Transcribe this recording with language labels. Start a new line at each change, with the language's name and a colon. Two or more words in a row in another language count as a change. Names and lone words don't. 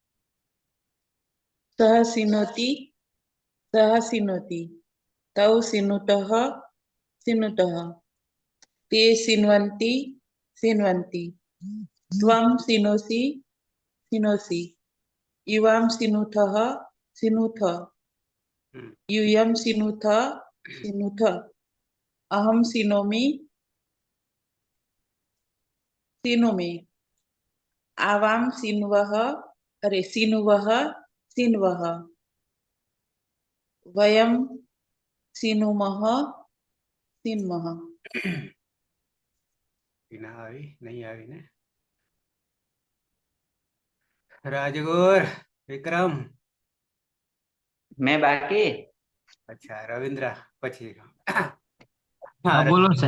Sanskrit: સહ સિનોતિ તૌ સિનુતઃ સિનુતઃ તે સિન્વન્તિ ત્વં સિનોસि યુવાં સિનુથઃ यूयं सिनुथ अहं सिनोमि आवां सिन्वः वयं सिनुमः
Gujarati: પીના આવી નહીં આવી ને? રાજગોર, વિક્રમ. મેં બાકી અચ્છા રવિન્દ્ર પછી. હા બોલો સર.